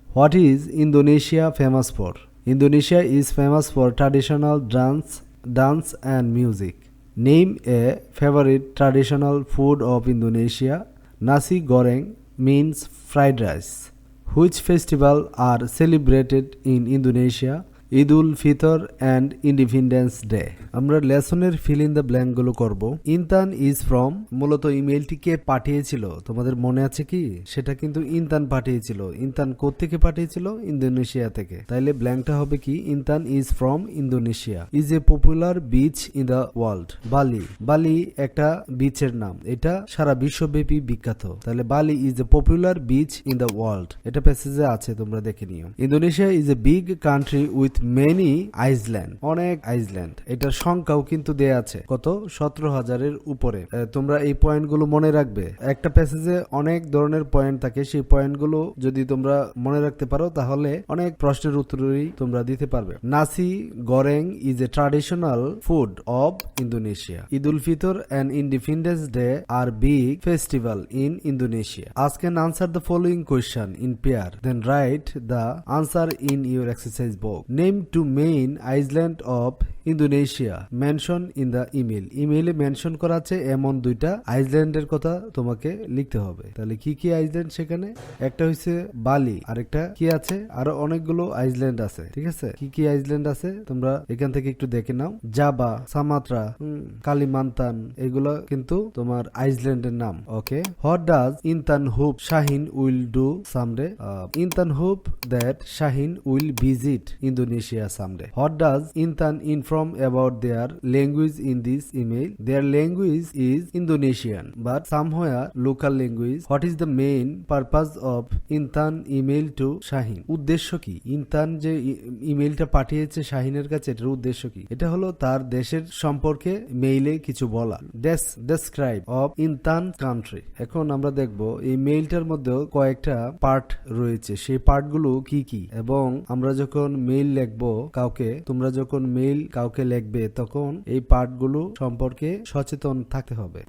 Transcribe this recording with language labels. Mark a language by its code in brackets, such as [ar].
[en] What is Indonesia famous for? Indonesia is famous for traditional dance and music. Name a favorite traditional food of Indonesia. Nasi goreng means fried rice. Which festival are celebrated in Indonesia? Eid ul Fitr and independence day. [bn] আমরা লেসনের fill in the blank গুলো করবো। [en] Intan is from, [bn] মূলত ইমেইলটি কে পাঠিয়েছিল তোমাদের মনে আছে কি? সেটা কিন্তু ইনতান পাঠিয়েছিল। ইনতান কোত্থেকে পাঠিয়েছিল? ইন্দোনেশিয়া থেকে। তাইলে ব্ল্যাঙ্কটা হবে কি? [en] Intan is from Indonesia. Is a popular beach in the world. [bn] বালি, বালি একটা বিচের নাম, এটা সারা বিশ্বব্যাপী বিখ্যাত। [en] তাহলে Bali is a popular beach in the world, [bn] এটা প্যাসেজে আছে, তোমরা দেখে নিও। [en] Indonesia is a big country with many island, [bn] অনেক আইল্যান্ড। এটার সংখ্যাও কিন্তু দেয়া আছে কত? 17,000-এর উপরে। তোমরা এই পয়েন্টগুলো মনে রাখবে। একটা প্যাসেজে অনেক ধরনের পয়েন্ট থাকে, সেই পয়েন্টগুলো যদি তোমরা মনে রাখতে পারো তাহলে অনেক প্রশ্নের উত্তরই তোমরা দিতে পারবে। [en] Nasi goreng is a traditional food of Indonesia. Eid ul Fitr and independence day are big festival in Indonesia. Ask and answer the following question in pair, then write the answer in your exercise book. Name two main island of Indonesia mention in the email. [bn] ইমেইলে mention করা আছে এমন দুইটা আইল্যান্ডের কথা তোমাকে লিখতে হবে। তাহলে কি কি আইল্যান্ড সেখানে? একটা হইছে বালি, আরেকটা কি আছে? আরো অনেকগুলো আইল্যান্ড আছে, ঠিক আছে? কি কি আইল্যান্ড আছে তোমরা এখান থেকে একটু দেখে নাও। জাভা, সামাত্রা, কালিমান্তান, এগুলো কিন্তু তোমার আইল্যান্ডের নাম। ওকে। [en] What does Intan hope Shahin will do someday? Intan hope that Shahin will visit Indonesia someday. What does Intan inform about their language in this email? Their language is Indonesian, but somewhere local language. What is the main purpose of Intan email to Shahin? [bn] উদ্দেশ্য কি? ইনতান যে ইমেইলটা পাঠিয়েছে শাহিনের কাছে, এটার উদ্দেশ্য কি? এটা হলো তার দেশের সম্পর্কে মেইলে কিছু বলা। [en] Describe of Intan country. [bn] এখন আমরা দেখব এই মেইলটার মধ্যে কয়েকটা পার্ট রয়েছে, সেই পার্টগুলো কি কি, এবং আমরা যখন মেইল লিখবো কাউকে, তোমরা যখন মেইল কাউকে লিখবে তখন এই পার্টগুলো সম্পর্কে সচেতন থাকতে হবে।